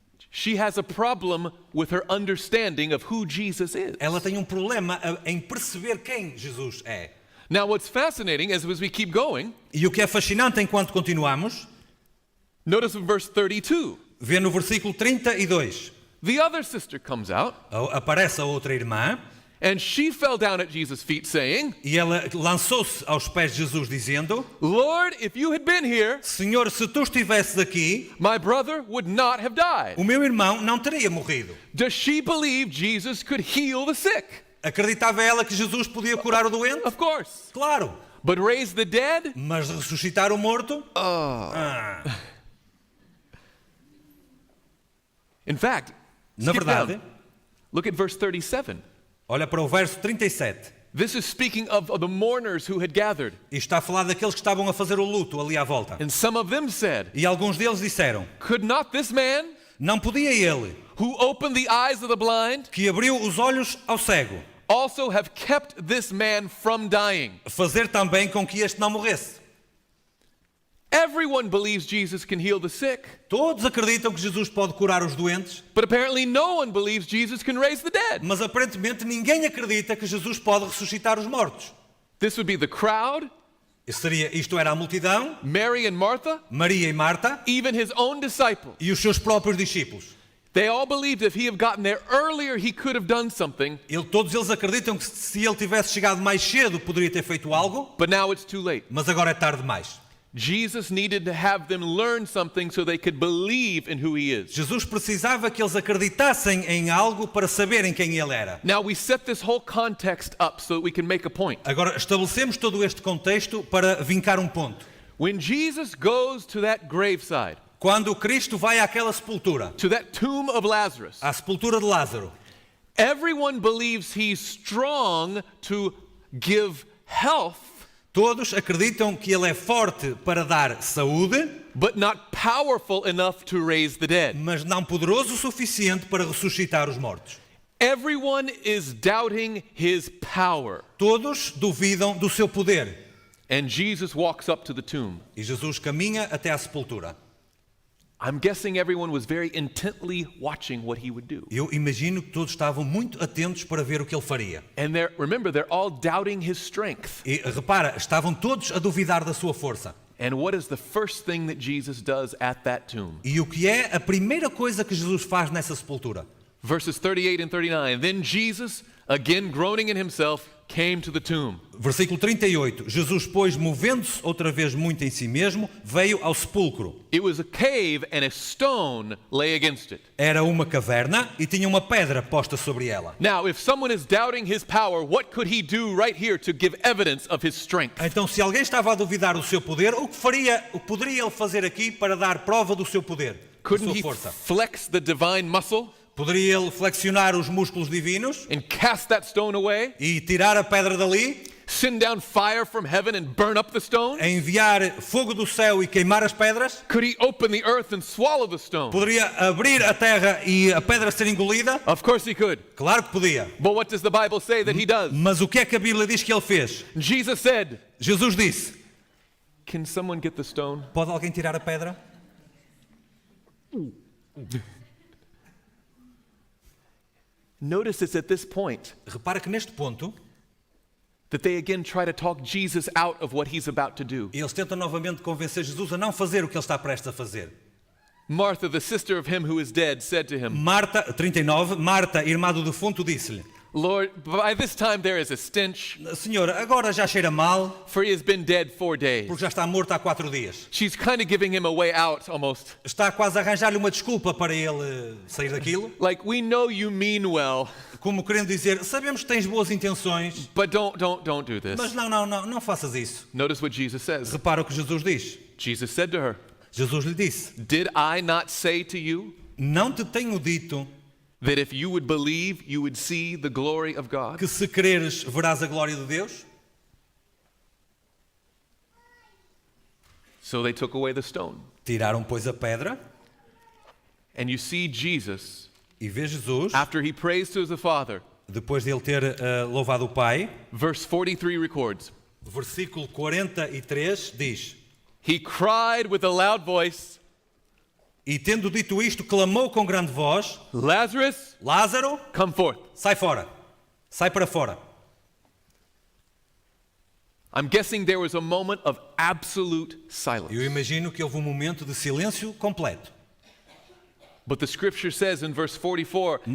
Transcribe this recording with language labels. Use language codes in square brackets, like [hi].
[en] She has a problem with her understanding of who Jesus is. [pt] Ela tem um problema em perceber quem Jesus é. [en] Now, what's fascinating as we keep going, [pt] E o que é fascinante enquanto continuamos, [en] notice in verse 32. [pt] vê no versículo 32. [en] The other sister comes out, [pt] Aparece a outra irmã [en] and she fell down at Jesus' feet, saying, [pt] e ela lançou-se aos pés de Jesus dizendo: [en] Lord, if you had been here, [pt] Senhor, se tu estivesses aqui, [en] my brother would not have died. [pt] o meu irmão não teria morrido. [en] Does she believe Jesus could heal the sick? [pt] Acreditava ela que Jesus podia curar o doente? [en] Of course. [pt] Claro. [en] But raise the dead? [pt] Mas ressuscitar o morto? [en] In fact, [pt] Na [en] skip [pt] verdade, [en] down. Look at verse 37. [pt] olha para o verso 37. [en] This is speaking of the mourners who had gathered. [pt] E está a falar daqueles que estavam a fazer o luto ali à volta. [en] And some of them said, [pt] E alguns deles disseram: [en] Could not this man [pt] Não podia ele, [en] who opened the eyes of the blind [pt] que abriu os olhos ao cego, [en] also have kept this man from dying? [pt] fazer também com que este não morresse? [en] Everyone believes Jesus can heal the sick, [pt] Todos acreditam que Jesus pode curar os doentes, [en] but apparently no one believes Jesus can raise the dead. [pt] mas aparentemente ninguém acredita que Jesus pode ressuscitar os mortos. [en] This would be the crowd, [pt] Isto era a multidão, [en] Mary and Martha, [pt] Maria e Marta [en] even his own disciples. [pt] e os seus próprios discípulos. [en] They all believed if he had gotten there earlier, he could have done something, [pt] Todos eles acreditam que se ele tivesse chegado mais cedo poderia ter feito algo, [en] but now it's too late. [pt] mas agora é tarde demais. [en] Jesus needed to have them learn something so they could believe in who he is. [pt] Jesus precisava que eles acreditassem em algo para saberem quem ele era. [en] Now we set this whole context up so that we can make a point. [pt] Agora estabelecemos todo este contexto para vincar um ponto. [en] When Jesus goes to that graveside, [pt] Quando Cristo vai àquela sepultura, [en] to that tomb of Lazarus, [pt] à sepultura de Lázaro, [en] everyone believes he's strong to give health, [pt] todos acreditam que ele é forte para dar saúde, [en] but not powerful enough to raise the dead. [pt] mas não poderoso o suficiente para ressuscitar os mortos. [en] Everyone is doubting his power. [pt] Todos duvidam do seu poder. [en] And Jesus walks up to the tomb. [pt] E Jesus caminha até à sepultura. [en] I'm guessing everyone was very intently watching what he would do. [pt] Eu imagino que todos estavam muito atentos para ver o que ele faria. [en] And remember, they're all doubting his strength. [pt] E repara, estavam todos a duvidar da sua força. [en] And what is the first thing that Jesus does at that tomb? [pt] E o que é a primeira coisa que Jesus faz nessa sepultura? [en] Verses 38 and 39. Then Jesus, again groaning in himself, came to the tomb. [pt] Versículo 38. Jesus, pois, movendo-se outra vez muito em si mesmo, veio ao sepulcro. [en] It was a cave and a stone lay against it. [pt] Era uma caverna e tinha uma pedra posta sobre ela. [en] Now, if someone is doubting his power, what could he do right here to give evidence of his strength? [pt] Então, se alguém estava a duvidar do seu poder, o que poderia ele fazer aqui para dar prova do seu poder, da [en] Couldn't [pt] sua [en] he [pt] força? [en] flex the divine muscle [pt] Poderia ele flexionar os músculos divinos [en] and cast that stone away? [pt] e tirar a pedra dali, [en] Send down fire from heaven and burn up the stone? [pt] enviar fogo do céu e queimar as pedras? [en] Could he open the earth and swallow the stone? [pt] Poderia abrir a terra e a pedra ser engolida? [en] Of course he could. [pt] Claro que podia. [en] But what does the Bible say that he does? [pt] Mas o que é que a Bíblia diz que ele fez? [en] Jesus said, [pt] Jesus disse: [en] Can someone get the stone? [pt] pode alguém tirar a pedra? [en] Notice it's at this point [pt] Repara que neste ponto, [en] that they again try to talk Jesus out of what he's about to do. [pt] eles tentam novamente convencer Jesus a não fazer o que ele está prestes a fazer. [en] Martha, the sister of him who is dead, said to him, [pt] Marta, 39, Marta, irmã do defunto, disse-lhe: [en] Lord, by this time there is a stench, [pt] Senhor, agora já cheira mal, [en] for he has been dead 4 days. [pt] porque já está morto há 4 dias. [en] She's kind of giving him a way out almost. [pt] Está quase a arranjar-lhe uma desculpa para ele sair daquilo, [en] Like, we know you mean well, [pt] como querendo dizer: sabemos que tens boas intenções, [en] but don't do this. [pt] mas não faças isso. [en] Notice what Jesus says. [pt] Repara o que Jesus diz. [en] Jesus said to her, [pt] Jesus lhe disse: [en] Did I not say to you [pt] não te tenho dito [en] that if you would believe, you would see the glory of God? [pt] que se creres verás a glória de Deus? [en] So they took away the stone. [pt] Tiraram, pois, a pedra [en] And you see Jesus [pt] E vê Jesus, [en] after he prays to the Father. [pt] depois de ele ter louvado o Pai, [en] Verse 43 records, [pt] versículo 43 diz: [en] he cried with a loud voice, [pt] E tendo dito isto, clamou com grande voz: [en] Lazarus, [pt] Lázaro, [en] come forth. [pt] sai fora, sai para fora. [en] I'm guessing there was a moment of absolute silence. [pt] Eu imagino que houve um momento de silêncio completo. [en] But the scripture says in verse 44,